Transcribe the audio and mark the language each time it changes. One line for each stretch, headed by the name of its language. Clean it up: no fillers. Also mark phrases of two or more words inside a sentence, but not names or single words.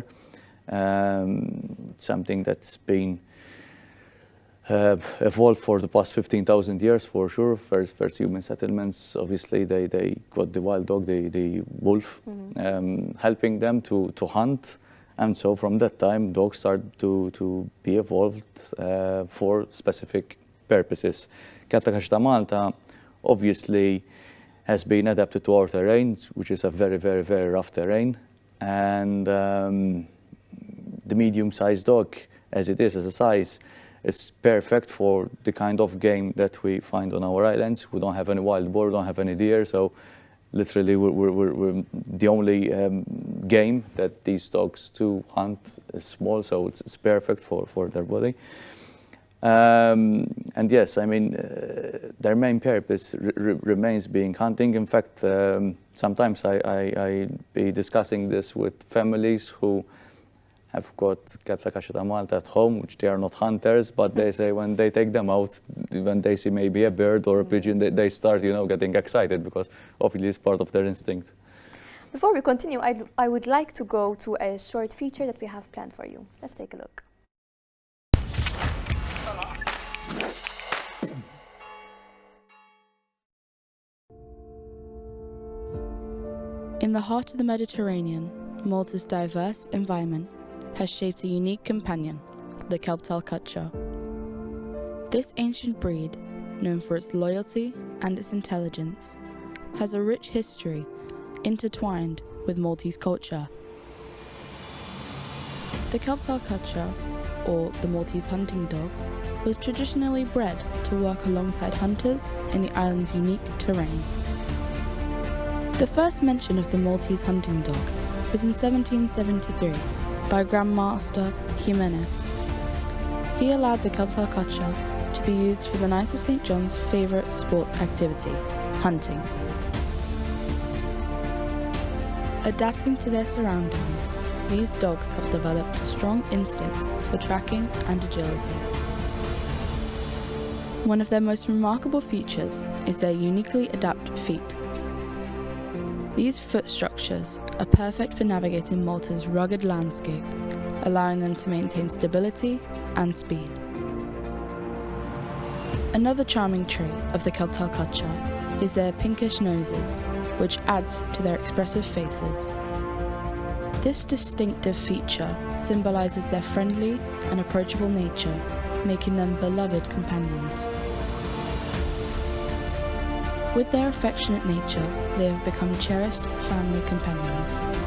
English: Something that's been evolved for the past 15,000 years for sure. First human settlements, obviously they got the wild dog, the wolf, helping them to hunt, and so from that time dogs start to be evolved for specific purposes. Kelb tal-Kaċċa Malta obviously has been adapted to our terrain, which is a very rough terrain, and the medium-sized dog, as it is as a size, is perfect for the kind of game that we find on our islands. We don't have any wild boar, don't have any deer, so literally we're the only game that these dogs to hunt is small, so it's perfect for their body. And yes, I mean, their main purpose remains being hunting. In fact, sometimes I be discussing this with families who have got tal-Kaċċa ta' Malta at home, which they are not hunters, but they say when they take them out, when they see maybe a bird or a pigeon, they start, you know, getting excited because obviously it's part of their instinct. Before we continue, I would like to go to a short feature that we have planned for you. Let's take a look. In the heart of the Mediterranean, Malta's diverse environment has shaped a unique companion, the Kelb tal-Kaċċa. This ancient breed, known for its loyalty and its intelligence, has a rich history intertwined with Maltese culture. The Kelb tal-Kaċċa, or the Maltese hunting dog, was traditionally bred to work alongside hunters in the island's unique terrain. The first mention of the Maltese hunting dog is in 1773 by Grandmaster Jimenez. He allowed the Kelb tal-Kaċċa to be used for the Knights of St. John's favourite sports activity, hunting. Adapting to their surroundings, these dogs have developed strong instincts for tracking and agility. One of their most remarkable features is their uniquely adapted feet. These foot structures are perfect for navigating Malta's rugged landscape, allowing them to maintain stability and speed. Another charming trait of the Kelb tal-Kaċċa is their pinkish noses, which adds to their expressive faces. This distinctive feature symbolises their friendly and approachable nature, making them beloved companions. With their affectionate nature, they have become cherished family companions.